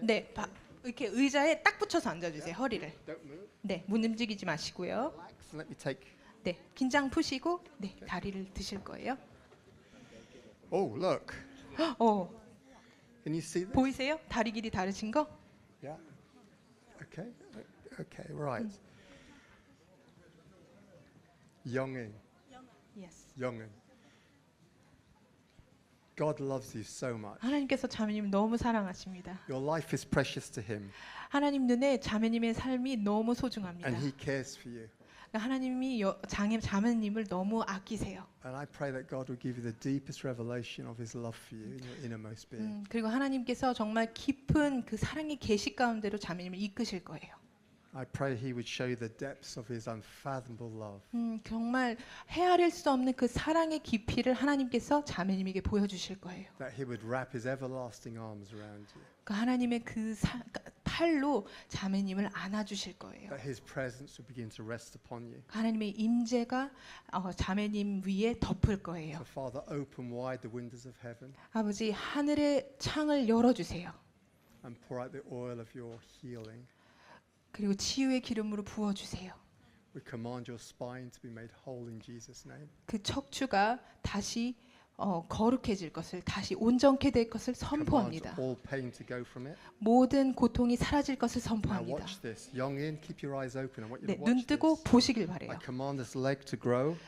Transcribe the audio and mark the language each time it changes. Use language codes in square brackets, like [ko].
[ko] 네, 이렇게 의자에 딱 붙여서 앉아주세요. 허리를. [en] Don't move. [ko] 네, 못 움직이지 마시고요. [en] Relax and let me take. [ko] 네, 긴장 푸시고 네, 다리를 드실 거예요. [en] Oh, look. 어, Can you see this? [ko] 보이세요? 다리 길이 다르신 거? [en] Yeah. Okay. Okay. Right. Yongin. Yes. Yongin. God loves you so much. [ko] 하나님께서 자매님 너무 사랑하십니다. [en] Your life is precious to Him, [ko] 하나님 눈에 자매님의 삶이 너무 소중합니다. [en] and He cares for you. [ko] 하나님이 자매님을 너무 아끼세요. [en] And I pray that God will give you the deepest revelation of His love for you in your innermost being. [ko] 그리고 하나님께서 정말 깊은 그 사랑의 계시 가운데로 자매님을 이끄실 거예요. [en] I pray He would show you the depths of His unfathomable love. [ko] 정말 헤아릴 수 없는 그 사랑의 깊이를 하나님께서 자매님에게 보여주실 거예요. [en] That He would wrap His everlasting arms around you. [ko] 그 하나님의 그 팔로 자매님을 안아주실 거예요. [en] That His presence would begin to rest upon you. [ko] 하나님의 임재가 자매님 위에 덮을 거예요. [en] So Father, open wide the windows of heaven [ko] 아버지 하늘의 창을 열어주세요. [en] and pour out the oil of your healing. [ko] 그리고 치유의 기름으로 부어주세요. [en] We command your spine to be made whole in Jesus' name. [ko] 그 척추가 다시 거룩해질 것을, 다시 온전케 될 것을 [en] Command [ko] 선포합니다. [en] all pain to go from it. [ko] 모든 고통이 사라질 것을 [en] Now [ko] 선포합니다. [en] watch this. Youngin, keep your eyes open. I want you [ko] 네, [en] to [ko] 눈 [en] watch [ko] 뜨고 [en] this. [ko] 보시길 바래요. [en] I command this leg to grow.